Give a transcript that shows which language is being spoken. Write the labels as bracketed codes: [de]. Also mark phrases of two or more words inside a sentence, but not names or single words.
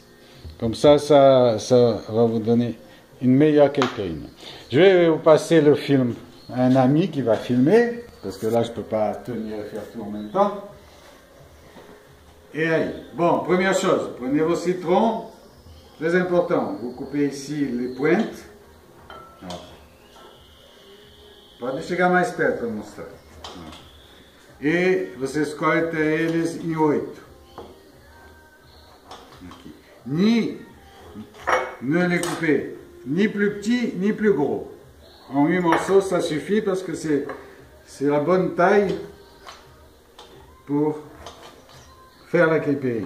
[fr] Comme ça va vous donner une meilleure caipirinha. Je vais vous passer le film à un ami qui va filmer, parce que là je ne peux pas tenir et faire tout en même temps. Et allez, bon, première chose, prenez vos citrons, très important, vous coupez ici les pointes. [pt] Pode chegar mais perto para mostrar. E vocês cortam eles em 8. [fr] Ne les coupez ni plus petits ni plus gros. En 8 morceaux, ça suffit parce que c'est la bonne taille pour faire la caipirinha.